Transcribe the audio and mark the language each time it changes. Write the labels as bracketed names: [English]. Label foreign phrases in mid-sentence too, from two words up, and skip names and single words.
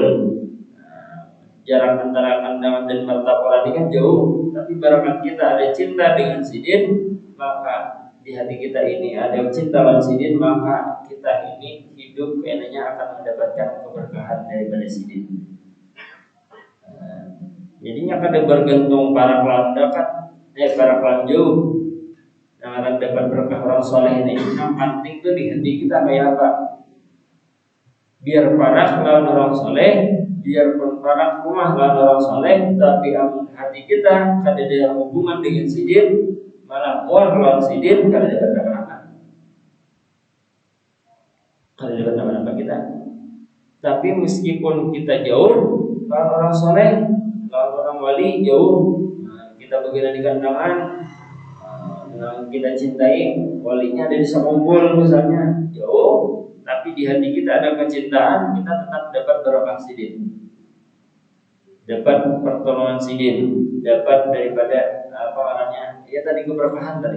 [Banjar] Jarak antara kandangan dan martabat ini kan jauh, tapi barangkali kita ada cinta dengan sidin, maka di hati kita ini ada cinta dengan sidin, maka kita ini hidup kayaknya akan mendapatkan keberkahan daripada sidin. Jadinya kada bergantung para kelan dekat, para kelan jauh yang akan dapat berkah orang soleh ini. Yang penting tuh di hati kita kayak apa? Biar para lawan orang soleh, biarpun para rumah lawan orang soleh, tapi hati kita kada ada hubungan dengan sidin, malah muar lawan sidin, kada dapat apa-apa. Kada dapat apa-apa kita. Tapi meskipun kita jauh lawan orang soleh, lawan orang wali jauh, kita begini di kandangan, yang kita cintai walinya ada di sekumpul misalnya jauh, tapi di hati kita ada kecintaan, kita tetap dapat barokah sidin, dapat pertolongan sidin, dapat daripada apa namanya ya tadi keberkahan tadi.